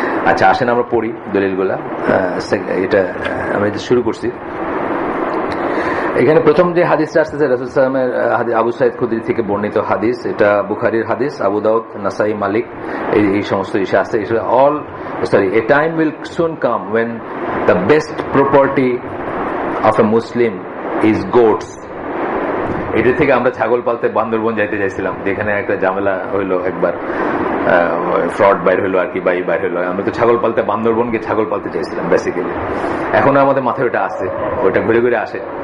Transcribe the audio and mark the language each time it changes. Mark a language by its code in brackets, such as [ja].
[bn] আচ্ছা আসেন আমরা পড়ি দলিলগুলা। এটা আমরা শুরু করছি। এখানে প্রথম যে হাদিসটা আসতেছে রাসূল সাল্লাল্লাহু আলাইহি ওয়াসাল্লামের আবু সাঈদ খুদরি থেকে বর্ণিত হাদিস, এটা বুখারীর হাদিস, আবু দাউদ, নাসাই, মালিক এই সমস্ত ইসে আছে। [en] A time will soon come when the best property of a Muslim is goats. [bn] এটা থেকে আমরা ছাগল পালতে বান্দরবন যাইতে চাইছিলাম, যেখানে একটা ঝামেলা হইলো একবার, ফ্রড বাইর হইলো আর কি, বাই বাইর হইলো। আমরা তো ছাগল পালতে বান্দরবন গিয়ে ছাগল পালতে চাইছিলাম বেসিক্যালি। এখন আমাদের মাথায় ওটা আছে, ওইটা ঘুরে ঘুরে আসে।